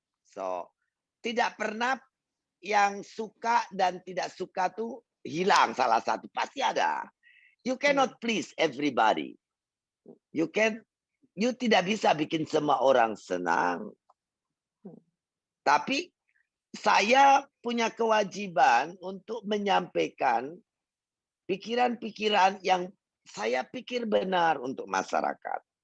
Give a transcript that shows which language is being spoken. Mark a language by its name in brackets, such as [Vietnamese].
[Indonesian] So, tidak pernah yang suka dan tidak suka tuh hilang salah satu. Pasti ada. [English] You cannot please everybody. [Indonesian] You tidak bisa bikin semua orang senang. Tapi saya punya kewajiban untuk menyampaikan pikiran-pikiran yang saya pikir benar untuk masyarakat.